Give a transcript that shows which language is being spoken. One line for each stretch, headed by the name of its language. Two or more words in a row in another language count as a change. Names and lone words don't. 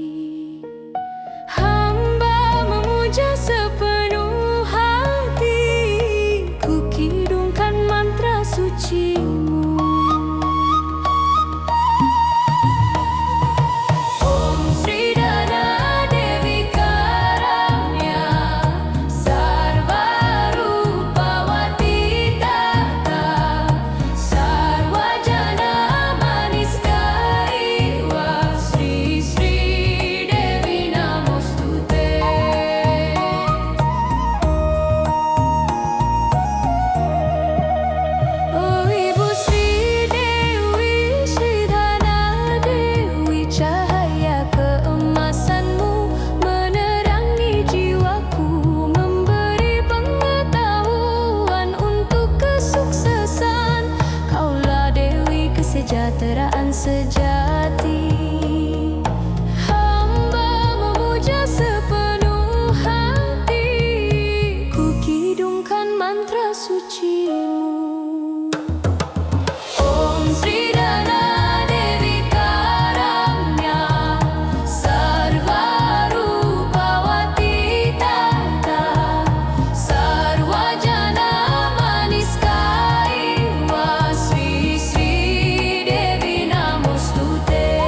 Indonesian: Hamba memuja sepenuh hati, ku kidungkan mantra suci-Mu.
Sanskrit: Om Sri Dana Dewi Karamya, Sarva Rupawati Tata, Sarva Jana Maniskaiwa, Sri Sri Devi Namostute.
Indonesian: Oh Ibu Sri Dewi, Sri Dana Dewi, cahaya keemasan-Mu menerangi jiwaku, memberi pengetahuan untuk kesuksesan. Kaulah Dewi kesejahteraan sejati. Hamba memuja sepenuh hati, ku kidungkan mantra suci-Mu.
Sanskrit: Om Sri Dana Dewi Karamya, Sarva Rupawati Tata, Sarva Jana Maniskaiwa, Sri Sri Devi Namostute.